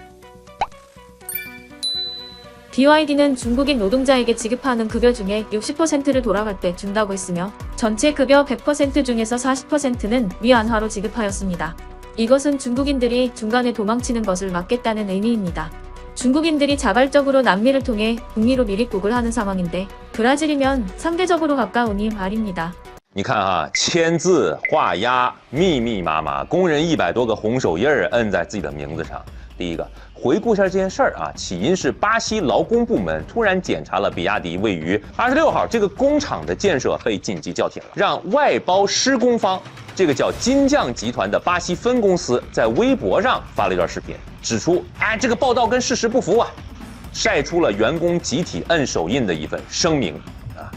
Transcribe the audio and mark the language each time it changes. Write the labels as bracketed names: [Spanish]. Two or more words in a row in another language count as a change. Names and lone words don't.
[Korean] BYD는 중국인 노동자에게 지급하는 급여 중에 60%를 돌아갈 때 준다고 했으며 전체 급여 100% 중에서 40%는 위안화로 지급하였습니다. 이것은 중국인들이 중간에 도망치는 것을 막겠다는 의미입니다. 중국인들이 자발적으로 남미를 통해 북미로 미립국을 하는 상황인데 브라질이면 상대적으로 가까우니 말입니다. [Chinese] 你看啊，签字、画押，密密麻麻，工人100多个红手印儿摁在自己的名字上。第一个，回顾一下这件事儿啊，起因是巴西劳工部门突然检查了比亚迪位于26号这个工厂的建设被紧急叫停了，让外包施工方这个叫金匠集团的巴西分公司在微博上发了一段视频，指出，这个报道跟事实不符啊，晒出了员工集体摁手印的一份声明啊。